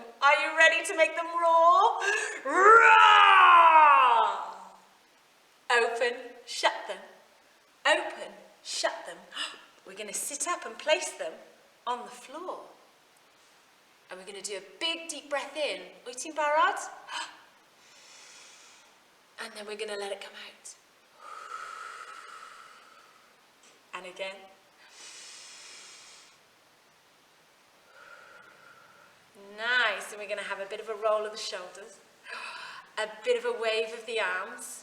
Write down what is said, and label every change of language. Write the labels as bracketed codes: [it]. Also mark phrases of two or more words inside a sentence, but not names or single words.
[en] Are you ready to make them roar? Roar! Open, shut them. Open, shut them. We're going to sit up and place them on the floor. And we're going to do a big deep breath in. [cy] Wyt ti'n barod? [en] And then we're going to let it come out. And again. Nice. And we're going to have a bit of a roll of the shoulders. A bit of a wave of the arms.